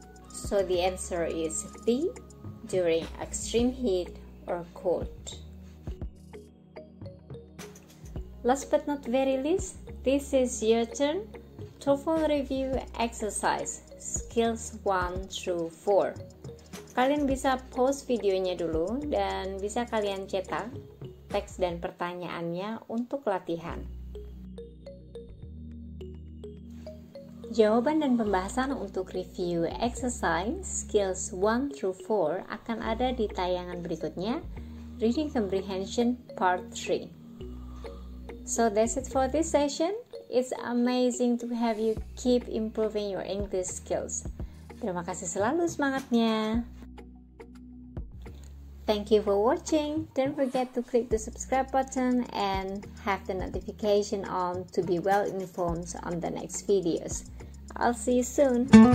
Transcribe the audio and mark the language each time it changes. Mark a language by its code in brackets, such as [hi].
[en] So the answer is B, during extreme heat or cold. Last but not very least, this is your turn. TOEFL review exercise, skills 1 through 4. [id] Kalian bisa pause videonya dulu dan bisa kalian cetak teks dan pertanyaannya untuk latihan. Jawaban dan pembahasan untuk [en] review exercise skills 1 through 4 [id] akan ada di tayangan berikutnya, Reading Comprehension Part 3. [en] So that's it for this session. It's amazing to have you keep improving your English skills. [id] Terima kasih selalu semangatnya. [en] Thank you for watching. Don't forget to click the subscribe button and have the notification on to be well informed on the next videos. I'll see you soon.